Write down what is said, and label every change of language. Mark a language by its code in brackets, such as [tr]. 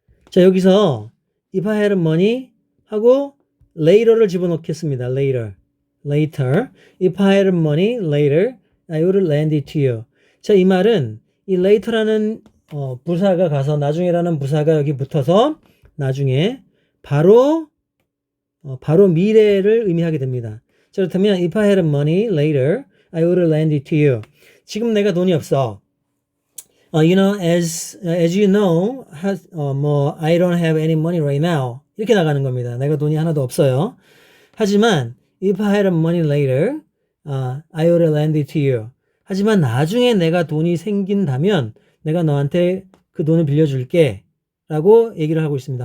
[ko] 자, 여기서 [en] if I had money [ko] 하고 later를 집어넣겠습니다. [en] later. If I had money later, I would lend it to you. [ko] 자, 이 말은 이 later라는 부사가 가서 나중에라는 부사가 여기 붙어서 나중에 바로 미래를 의미하게 됩니다. 자, 그렇다면 [en] if I had money later, I would lend it to you. [ko] 지금 내가 돈이 없어. [en] as you know, I don't have any money right now. [ko] 이렇게 나가는 겁니다. 내가 돈이 하나도 없어요. 하지만 [en] if I had money later, I would lend it to you. [ko] 하지만 나중에 내가 돈이 생긴다면 내가 너한테 그 돈을 빌려줄게 라고 얘기를 하고 있습니다.